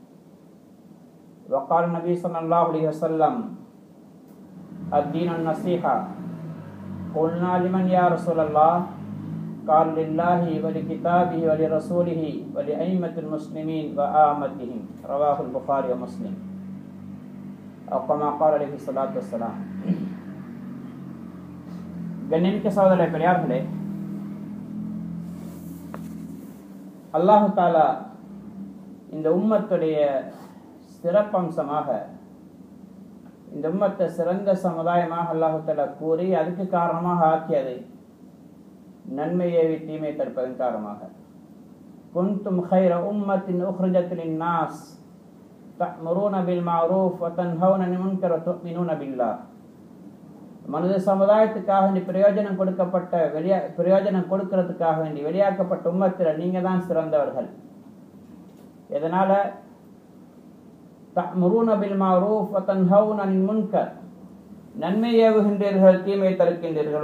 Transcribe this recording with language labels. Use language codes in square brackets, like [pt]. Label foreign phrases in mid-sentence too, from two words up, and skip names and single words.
[ar] وقال النبي صلى الله عليه وسلم الدين النصيحة. قلنا لمن يا رسول الله؟ قال لله ولكتابه ولرسوله ولأئمة المسلمين وآمتهم. رواه البخاري ومسلم. كما قال عليه الصلاة والسلام. [ta] கண்ணியமிக்க சகோதர பெரியார்களே, [ar] الله تعالى [ta] இந்த உம்மத்துடைய சிறப்பம்சமாக இந்த உம்மத்தை சிறந்த சமுதாயமாக [ar] الله تعالى [ta] கூறி அதுக்கு காரணமாக ஆக்கியது நன்மையை தீமை தடுப்பதன் காரணமாக. [ar] குன்தும் خير أمة أخرجت للناس تأمرون بالمعروف وتنهون عن المنكر وتؤمنون بالله. [ta] மனித சமுதாயத்துக்காக வேண்டி பிரயோஜனம் கொடுக்கிறதுக்காக வேண்டி வெளியாக்கப்பட்ட உம்மத்தில் நீங்க தான் சிறந்தவர்கள். எதனால? [ar] تأمرون بالمعروف وتنهون عن المنكر, [ta] நன்மை ஏவுகின்றீர்கள், தீமை தடுக்கின்றீர்கள்.